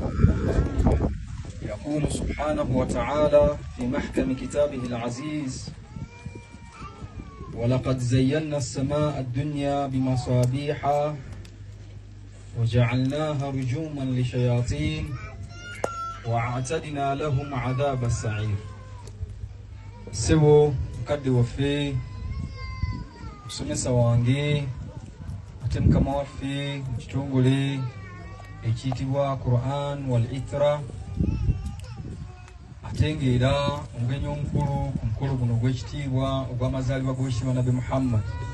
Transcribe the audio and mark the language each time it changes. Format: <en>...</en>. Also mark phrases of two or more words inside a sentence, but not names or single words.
<ar>يقول سبحانه وتعالى في محكم كتابه العزيز: ولقد زينا السماء الدنيا بمصابيح وجعلناها رجوما للشياطين وأعتدنا لهم عذاب السعير. سبو مكدي وفي</ar> <lg>musomesa wange ate mukama waffe mu kitongole ekiyitibwa Quran wal Itra, ate ng'era omugenyi omukulu ku mukolo guno ogw'ekitiibwa ogw'amazaalibwa g'owekitiibwa Nabi Muhammad,</lg>